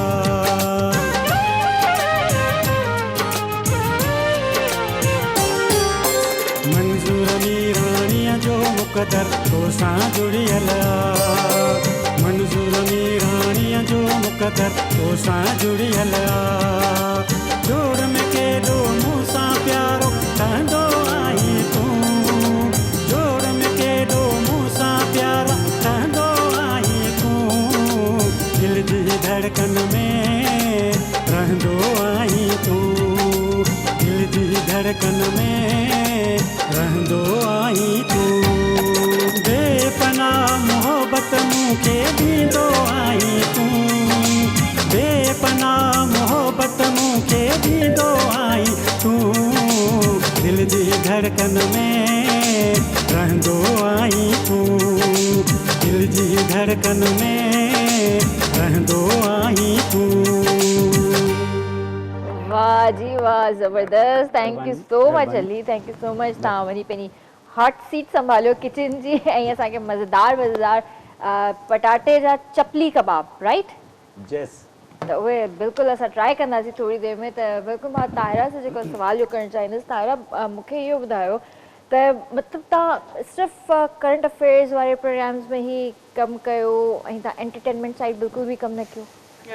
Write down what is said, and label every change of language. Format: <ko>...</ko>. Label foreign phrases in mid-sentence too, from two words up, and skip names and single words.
<sd>मंज़ूर मीराणीअ जो मुकदर तो सां जुड़ियल मंज़ूर मीराणीअ जो मुकदर तो सां जुड़ियल जोड़ में केॾो मूं सां प्यारो ठहंदो आई तूं धड़कन में रहंदो आई तू दिल जी धड़कन में रहंदो आई तू बेपनाह मोहब्बत मूंखे ॾींदो आई तू बेपनाह मोहब्बत मूंखे ॾींदो आई तू दिल जी धड़कन में रहंदो आई तू दिल जी धड़कन में रहंदो आई तू वाह जी वाह जबरदस्त</sd> <en>thank you so much</en> <sd>अली</sd> <en>thank you so much</en> <sd>तव्हां वरी पंहिंजी</sd> <en>hot seat</en> <sd>संभालियो किचन जी ऐं असांखे मज़ेदार मज़ेदार पटाटे जा चपली कबाब राइट यस त उहे बिल्कुलु असां ट्राई कंदासीं थोरी देरि में त बिल्कुलु मां ताहिरा सां जेको सुवाल जो करणु चाहींदसि ताहिरा मूंखे इहो ॿुधायो त मतिलबु तव्हां सिर्फ़ु</sd> <en>current affairs</en> <sd>वारे प्रोग्राम्स में ई कमु कयो ऐं तव्हां</sd> <en>entertainment side</en> <sd>बिल्कुलु बि कमु न कयो</sd>